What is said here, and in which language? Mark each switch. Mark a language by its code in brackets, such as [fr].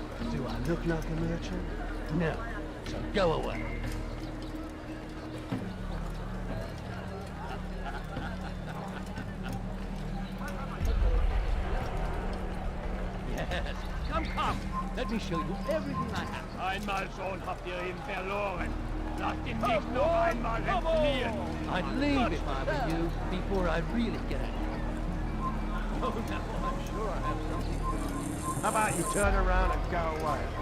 [en] Do I look like a merchant? No. So go away. Yes, come. Let me show you everything I have. [de] Einmal schon habt ihr ihn verloren. Lasst ihn nicht noch einmal entfliehen. [en] I'd leave if I were you, before I really get it. Oh, no, I'm sure I have something. How about you turn around and go away?